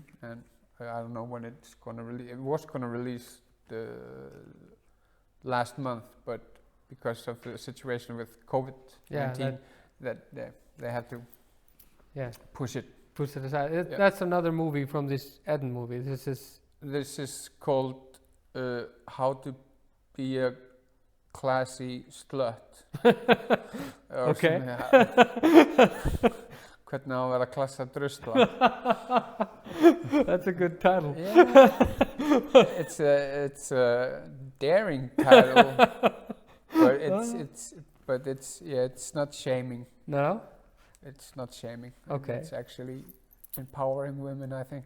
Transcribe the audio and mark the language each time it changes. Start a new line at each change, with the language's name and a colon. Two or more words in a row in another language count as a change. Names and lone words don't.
English: and I don't know when it's gonna release. It was gonna release the last month, but because of the situation with COVID-19, they have to push it. Push it aside. Yeah. That's another movie from this Eden movie. This is This is called How to Be a classy slut. Okay.
Icelandic: Hvernig á að vera klassa drusla?
English: That's a good title. Yeah, it's a daring title, but it's not shaming. No? It's not shaming. Okay. It's actually empowering women, I think.